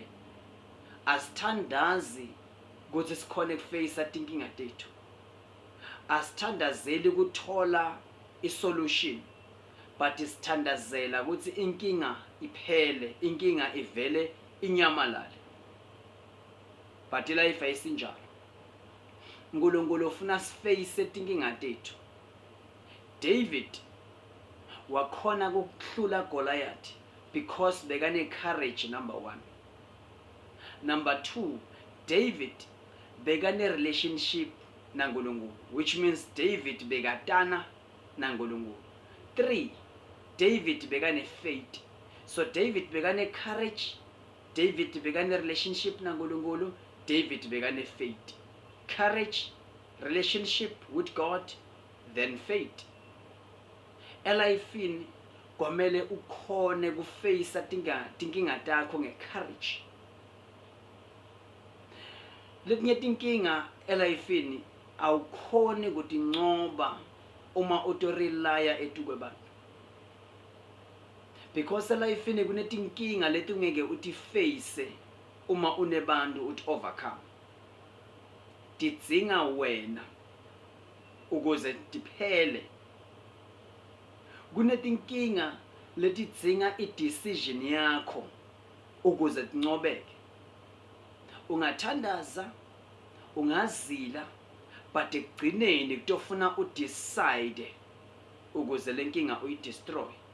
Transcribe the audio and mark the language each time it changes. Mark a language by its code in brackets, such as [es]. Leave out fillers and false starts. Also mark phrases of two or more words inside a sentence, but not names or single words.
[ss] Asithandazi ukuthi sikhone kuface inkinga tethu. Asithandazeli ukuthola i-solution, but sithandazela ukuthi inkinga iphele, inkinga ivele inyamalale. But life ayisinjalo. uNkulunkulu ufuna siface inkinga tethu. David wakhona ukuhlula Goliath because bekane courage, number 1. Number 2, David bekane relationship naNkulunkulu, [en] which means [ss] David bekatana naNkulunkulu. 3, David bekane faith. So David bekane courage, David bekane relationship naNkulunkulu, David bekane faith. [en] Courage, relationship with God, then faith. [ss] Elifini kwamele ukhone kuface tinkinga takho ngecourage. Letinye tinkinga elifini awukhoni kutinqoba uma utorelaya etukwebantu. Because elifini kunetinkinga letungeke utiface uma unebantu uti-overcome. Tidzinga wena ukuze diphele. Kunetinkinga letidzinga i-decision yakho ukuze tinqobeke. Ungathandaza, ungazila, but ekugcineni kutofuna udecide ukuze le nkinga uyidestroy.